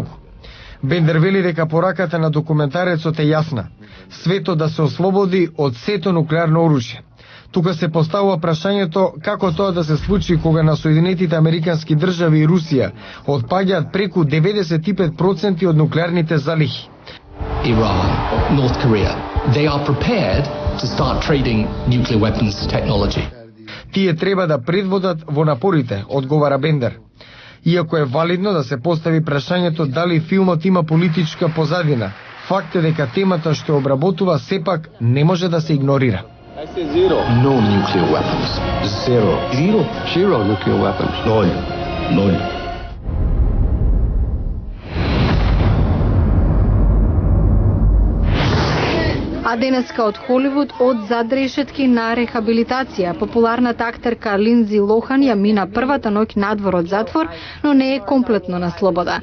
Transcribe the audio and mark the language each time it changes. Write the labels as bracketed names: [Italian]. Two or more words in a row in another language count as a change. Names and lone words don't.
[Macedonian] Бендер вели дека пораката на документарецот е јасна: светот да се ослободи од сето нуклеарно оружје. Тука се поставува прашањето како тоа да се случи кога на Соединетите Американски држави и Русија отпаѓаат преку 95% од нуклеарните залихи. [English] Iran, North Korea, they are prepared to start trading nuclear weapons technology. [Macedonian] Тие треба да предводат во напорите, одговара Бендер. Иако е валидно да се постави прашањето дали филмот има политичка позадина, факт е дека темата што обработува сепак не може да се игнорира. [English] No nuclear weapons. Zero nuclear weapons. Nol. [Macedonian] А денеска од Холивуд, од задрешетки на рехабилитација. Популарната актерка Линдзи Лохан ја мина првата ноќ надвор од затвор, но не е комплетно на слобода.